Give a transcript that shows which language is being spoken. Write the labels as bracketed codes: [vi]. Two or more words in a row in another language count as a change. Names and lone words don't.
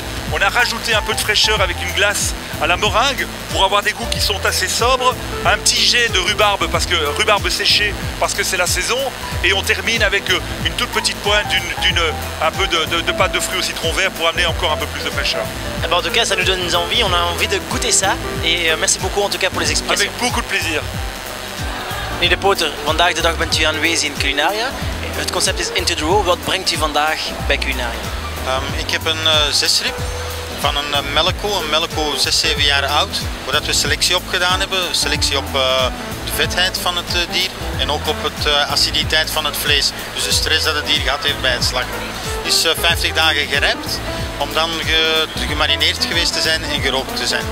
[fr] On a rajouté un peu de fraîcheur avec une glace à la meringue pour avoir des goûts qui sont assez sobres, un petit jet de rhubarbe, rhubarbe séchée parce que c'est la saison, et on termine avec une toute petite pointe un peu de pâte de fruits au citron vert pour amener encore un peu plus de fraîcheur. Eh ben, en tout cas, ça nous donne envie, on a envie de goûter ça, et merci beaucoup en tout cas pour les explications. Avec beaucoup de plaisir. [nl] Meneer de Poter, vandaag de dag bent u aanwezig in Culinaria. Het concept is Into the Raw. Wat brengt u vandaag bij Culinaria? Ik heb een zesrib van een melkkoe 6-7 jaar oud, waar we selectie op gedaan hebben. Selectie op de vetheid van het dier en ook op de aciditeit van het vlees. Dus de stress dat het dier gehad heeft bij het slachten. Het is 50 dagen gerijpt om dan gemarineerd geweest te zijn en gerookt te zijn.